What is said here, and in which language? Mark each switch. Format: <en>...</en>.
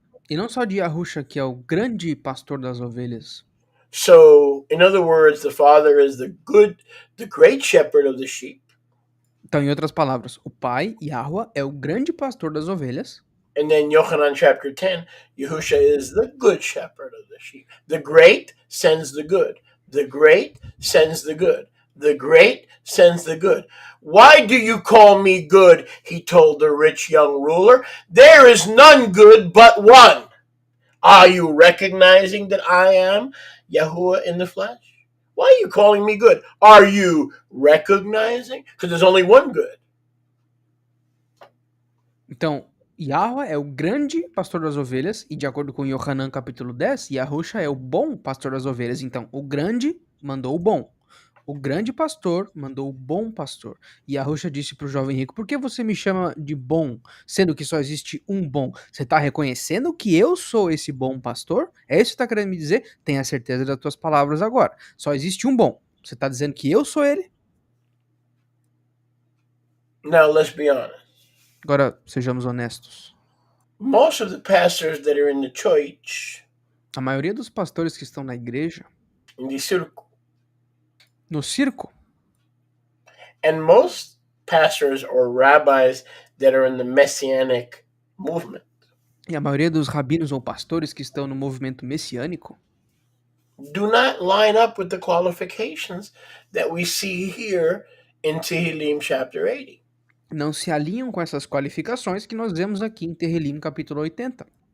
<pt>E não só de Yahusha, que é o grande pastor das ovelhas.</pt> <en>So, in other words, the father is the great shepherd of the sheep.</en> <pt>Então, em outras palavras, o pai, Yahweh, é o grande pastor das ovelhas.</pt> <en>And then Yochanan chapter 10, Yahusha is the good shepherd of the sheep. The great sends the good. The great sends the good. The great sends the good. Why do you call me good? He told the rich young ruler. There is none good but one. Are you recognizing that I am Yahuwah in the flesh? Why are you calling me good? Are you recognizing? Because there's only one good.</en> <pt>Então, Yahweh é o grande pastor das ovelhas, e de acordo com Yohanan capítulo 10, Yahusha é o bom pastor das ovelhas. Então, o grande mandou o bom. O grande pastor mandou o bom pastor. E Yahusha disse para o jovem rico, por que você me chama de bom, sendo que só existe um bom? Você está reconhecendo que eu sou esse bom pastor? É isso que você está querendo me dizer? Tenha certeza das tuas palavras agora. Só existe um bom. Você está dizendo que eu sou ele?</pt> <en>Now, let's be honest.</en> <pt>Agora, sejamos honestos.</pt> <en>Most of the pastors that are in the church,</en> <pt>A maioria dos pastores que estão na igreja,</pt> <en>in the circle,</en> <pt>no circo,</pt> <en>And most pastors or rabbis that are in the messianic movement</en> <pt>E a maioria dos rabinos ou pastores que estão no movimento messiânico</pt> <en>do not line up with the qualifications that we see here in Tehillim chapter 80.</en> <pt>não se alinham com essas qualificações que nós vemos aqui em Terrilim capítulo 80.</pt>